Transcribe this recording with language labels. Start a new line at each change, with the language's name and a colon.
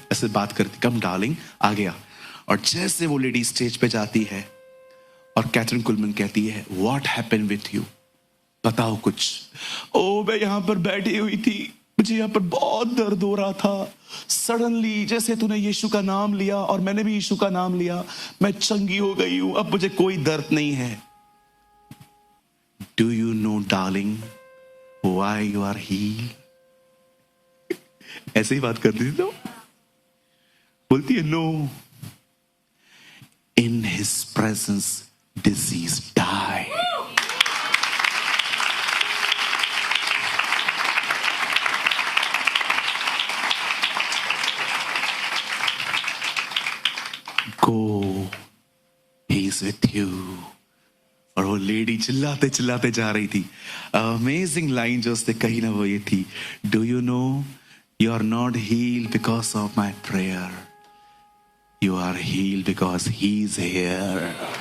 Hindi: ऐसे बात करती,
English: come darling,
Hindi: आ गया. और जैसे वो लेडी स्टेज पे जाती है और कैथरीन कुलमैन कहती है,
English: What happened with you?
Hindi: बताओ कुछ. ओ, मैं यहां पर बैठी हुई थी, मुझे यहां पर बहुत दर्द हो रहा था. सडनली जैसे तूने यीशु का नाम लिया और मैंने भी यीशु का नाम लिया, मैं चंगी हो गई हूं, अब मुझे कोई दर्द नहीं है.
English: Do you know, darling, why you are healed?
Hindi: ऐसे ही बात करती थी. तो बोलती है, no,
English: in his presence disease die. Go, he is with you.
Hindi: और वो लेडी चिल्लाते चिल्लाते जा रही थी.
English: amazing line
Hindi: जो उसने कही ना, वो ये थी,
English: Do you know you are not healed because of my prayer, you are healed because he's here.